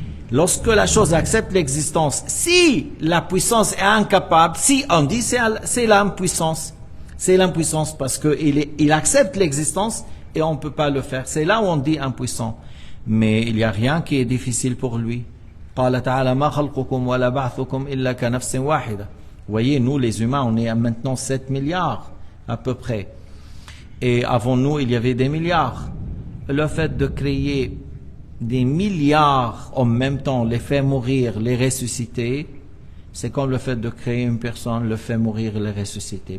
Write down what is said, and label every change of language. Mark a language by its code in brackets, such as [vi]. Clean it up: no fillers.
[fr] Lorsque la chose accepte l'existence, si la puissance est incapable, si on dit c'est l'impuissance, c'est l'impuissance parce qu'il accepte l'existence et on ne peut pas le faire. C'est là où on dit impuissant. Mais il n'y a rien qui est difficile pour lui. [ar] قال تعالى ما خلقكم ولا بعثكم إلا كنفس واحدة. [fr] Voyez, nous les humains, on est à maintenant 7 milliards à peu près. Et avant nous, il y avait des milliards. Le fait de créer des milliards en même temps, les faire mourir, les ressusciter, c'est comme le fait de créer une personne, le faire mourir et le ressusciter.